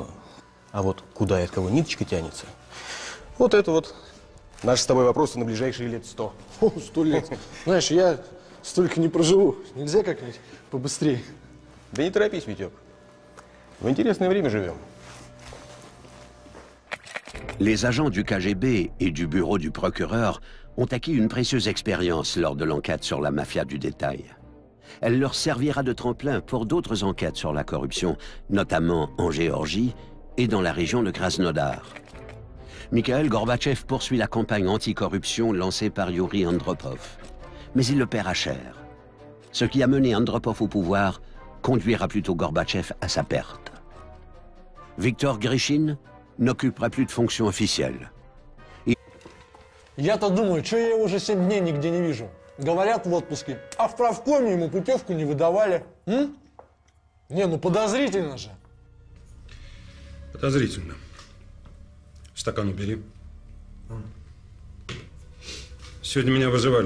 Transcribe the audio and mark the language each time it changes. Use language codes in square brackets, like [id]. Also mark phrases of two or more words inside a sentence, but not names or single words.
[ru] А вот куда и от кого ниточка тянется, вот это вот наши с тобой вопросы на ближайшие лет 100. 100 лет. Знаешь, я столько не проживу. Нельзя как-нибудь побыстрее? Да не торопись, Витек. В интересное время живем. [fr] Les agents du KGB et du bureau du procureur ont acquis une précieuse expérience lors de l'enquête sur la mafia du détail. Elle leur servira de tremplin pour d'autres enquêtes sur la corruption, notamment en Géorgie et dans la région de Krasnodar. Mikhail Gorbatchev poursuit la campagne anticorruption lancée par Yuri Andropov. Mais il le paiera cher. Ce qui a mené Andropov au pouvoir conduira plutôt Gorbatchev à sa perte. Viktor Grishin n'occupera plus de fonction officielle. [ru] Я-то думаю, что я его уже 7 дней нигде не вижу. Говорят в отпуске, а в правкоме ему путевку не выдавали. Не, ну подозрительно же. Подозрительно. Стакан убери. Сегодня меня вызывали.